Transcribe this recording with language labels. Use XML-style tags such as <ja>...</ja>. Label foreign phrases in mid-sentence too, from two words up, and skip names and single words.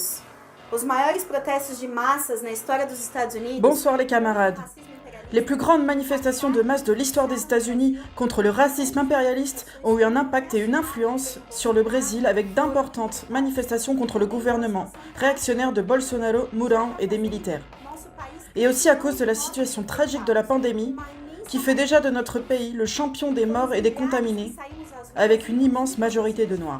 <pt>Os maiores protestos de massas na história dos Estados Unidos...</pt> <fr>Bonsoir les camarades. Les plus grandes manifestations de masse de l'histoire des États-Unis contre le racisme impérialiste ont eu un impact et une influence sur le Brésil avec d'importantes manifestations contre le gouvernement réactionnaire de Bolsonaro, Mourão et des militaires. Et aussi à cause de la situation tragique de la pandémie qui fait déjà de notre pays le champion des morts et des contaminés avec une immense majorité de Noirs.</fr>